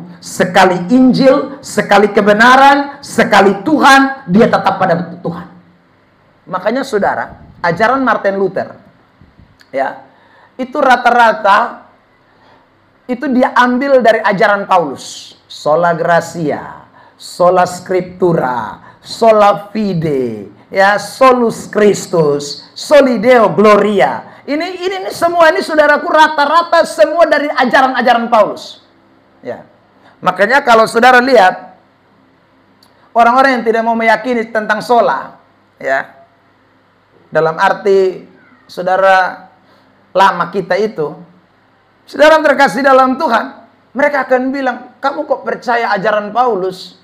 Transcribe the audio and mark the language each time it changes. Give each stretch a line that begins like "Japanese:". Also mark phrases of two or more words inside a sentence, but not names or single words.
Indonesian: Sekali Injil, sekali kebenaran, sekali Tuhan, dia tetap pada Tuhan. Makanya saudara, ajaran Martin Luther, ya, itu rata-rata itu dia ambil dari ajaran Paulus.
Latin: Sola gratia, sola scriptura, sola fide, ya, solus Christus, soli Deo gloria.
Indonesian: Ini semua ini saudaraku rata-rata semua dari ajaran-ajaran Paulus. Ya. Makanya kalau saudara lihat orang-orang yang tidak mau meyakini tentang sola, ya, dalam arti saudara lama kita itu, saudara terkasih dalam Tuhan, mereka akan bilang, kamu kok percaya ajaran Paulus?